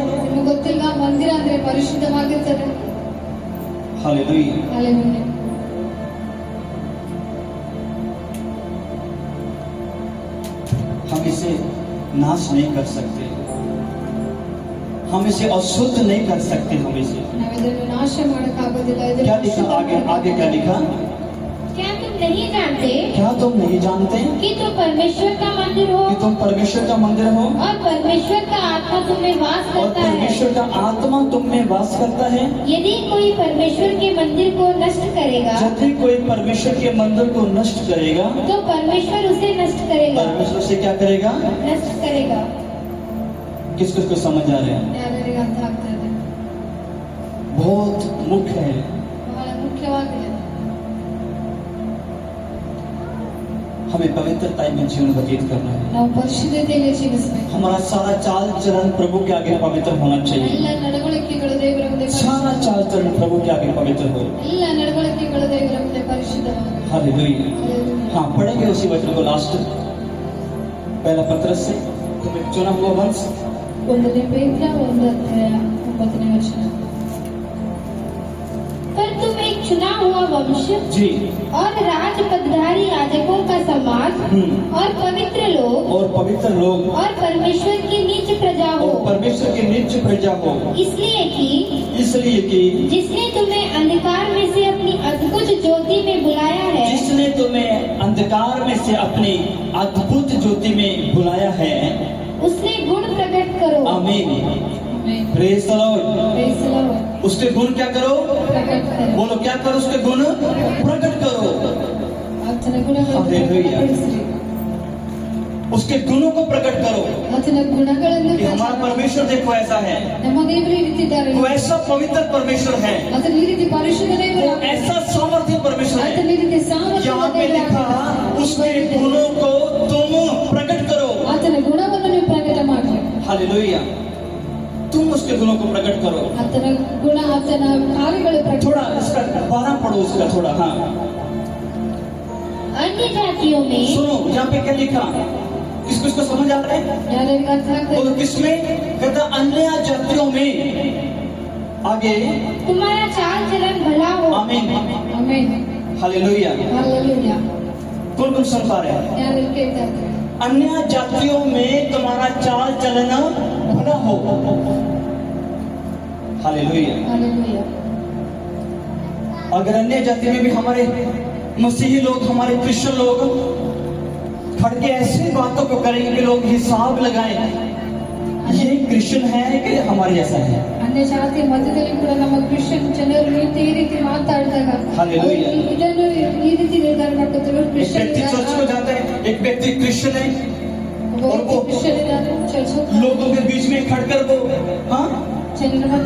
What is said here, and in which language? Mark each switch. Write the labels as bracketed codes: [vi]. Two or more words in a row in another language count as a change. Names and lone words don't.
[kn] ನಿಮಗೆ ಗೊತ್ತಿಲ್ವಾ ಮಂದಿರ ಅಂದ್ರೆ ಪರಿಶುದ್ಧವಾಗಿರ್ತದೆ. [hi] हालेलुया। [kn] ಹಾಲೆಲೂಯಾ. [hi] हम इसे नाश नहीं कर सकते, हम इसे अशुद्ध नहीं कर सकते, हम इसे [kn] ನಾವು ಇದನ್ನು ನಾಶ ಮಾಡಕ್ಕಾಗೋದಿಲ್ಲ. ಇದನ್ನು [hi] क्या लिखा आगे? आगे क्या लिखा? क्या तुम नहीं जानते क्या तुम नहीं जानते कि तुम परमेश्वर का मंदिर हो कि तुम परमेश्वर का मंदिर हो और परमेश्वर का आत्मा तुम में वास और करता है? परमेश्वर का आत्मा तुम में वास करता है? यदि कोई परमेश्वर के मंदिर को नष्ट करेगा जब भी कोई परमेश्वर के मंदिर को नष्ट करेगा, तो परमेश्वर उसे नष्ट करेगा। परमेश्वर से क्या करेगा? नष्ट करेगा। किस किस को समझ आ रहा है? [kn] ಯಾರ್ಯಾರಿಗೆ ಅರ್ಥ ಆಗ್ತಾ ಇದೆ? [hi] बहुत मुख्य है। [kn] ಬಹಳ ಮುಖ್ಯವಾಗಿದೆ. [hi] हमें पवित्रता में जीवन व्यतीत करना है। [kn] ನಾವು ಪರಿಶುದ್ಧತೆಯಲ್ಲಿ ಜೀವಿಸಬೇಕು. [hi] हमारा सारा चाल चलन प्रभु के आगे पवित्र होना चाहिए। [kn] ಎಲ್ಲ ನಡವಳಿಕೆಗಳು ದೇವರ ಮುಂದೆ [hi] सारा चाल चलन प्रभु के आगे पवित्र हो। [kn] ಎಲ್ಲ ನಡವಳಿಕೆಗಳು ದೇವರ ಮುಂದೆ ಪರಿಶುದ್ಧವಾಗಬೇಕು. [hi] हालेलुया। हाँ, पढ़ेंगे उसी वचन को लास्ट पहला पत्रस से। तुम एक चुना हुआ वंश, [kn] 1 ಪೇತ್ರ 1:9 [hi] पर तुम एक चुना हुआ वंश जी, और राज पदधारी याजकों का समाज और पवित्र लोग और पवित्र लोग और परमेश्वर की नीच प्रजा हो, और परमेश्वर की निज प्रजा हो, इसलिए कि जिसने तुम्हें अंधकार में से अपनी अद्भुत ज्योति में बुलाया है, जिसने तुम्हें अंधकार में से अपनी अद्भुत ज्योति में बुलाया है। उसने गुण प्रकट करो। आमीन। [kn] ಆಮೆನ್. [en] Praise the Lord. Praise the Lord. [hi] उसके गुण क्या करो? प्रकट करो. बोलो क्या करो? उसके गुण प्रकट करो। [kn] ಆತನ ಗುಣಗಳನ್ನು [en] Hallelujah. [kn] ಪ್ರಕಟಿಸಿರಿ. [hi] उसके गुणों को प्रकट करो [kn] ಆತನ ಗುಣಗಳನ್ನು [hi] कि हमारा परमेश्वर देखो ऐसा है, [kn] ನಮ್ಮ ದೇವರು ಈ ರೀತಿ ಇದ್ದಾರೆ. [hi] वो ऐसा पवित्र परमेश्वर है, [kn] ಆತನ ಈ ರೀತಿ ಪರಿಶುದ್ಧ [hi] वो [kn] ದೇವರು. [hi] ऐसा सामर्थ्य परमेश्वर है। [kn] ಆತನ ಈ ರೀತಿ ಸಾಮರ್ಥ್ಯದ [hi] यहाँ पे लिखा [kn] ದೇವರು. [hi] उसके गुणों को तुम प्रकट करो। [kn] ಆತನ ಗುಣವನ್ನು ನೀವು ಪ್ರಕಟ ಮಾಡಿ. [hi] हालेलुया। तुम उसके गुणों को प्रकट करो। [kn] ಆತನ ಗುಣ ಆತನ ಕಾರ್ಯಗಳು ಪ್ರಕಟ. [hi] थोड़ा इसका 12 पढ़ो उसका थोड़ा। हाँ, अन्य जातियों में सुनो यहाँ पे क्या लिखा, इसको इसको समझ आ रहा है? [kn] ಯಾರ್ಯಾರಿಗೆ ಅರ್ಥ ಆಗ್ತದೆ? [hi] तो किसमें कहता? अन्य जातियों में। आगे तुम्हारा चाल चलन भला हो। आमीन। [kn] ಆಮೆನ್. [hi] हालेलुया। [kn] ಹಲ್ಲೆಲೂಯಾ. [hi] कौन कौन सुन पा रहे हैं? [kn] ಯಾರ್ಯಾರು ಕೇಳ್ತಾ ಇದ್ದಾರೆ? [hi] अन्य जातियों में तुम्हारा चाल चलन भला हो। हालेलुया। [kn] ಹಲ್ಲೆಲೂಯಾ. [hi] अगर अन्य जाति में भी हमारे मसीही लोग, हमारे क्रिश्चियन लोग खड़ के ऐसी बातों को करेंगे कि लोग हिसाब लगाएं, ये क्रिश्चियन है कि हमारे जैसा है। [kn] ಅನ್ಯ ಜಾತಿಯ ಮಧ್ಯದಲ್ಲಿ ಕೂಡ ನಮ್ಮ ಕ್ರಿಶ್ಚಿಯನ್ ಜನರು ಈ ರೀತಿ ಮಾತಾಡಿದಾಗ [en] Hallelujah. [kn] ಅವರು ಇದನ್ನು ಈ ರೀತಿ ನಿರ್ಧಾರ ಮಾಡ್ಕೊತಾರೆ. [hi] एक व्यक्ति चर्च को जाता है, एक व्यक्ति क्रिश्चियन है, और वो [kn] ಕ್ರಿಶ್ಚಿಯನ್ ಇದ್ದಾರೆ, ಚರ್ಚ್ [hi] लोगों के बीच में खड़कर वो हाँ [kn] ಜನರ ಮಧ್ಯೆ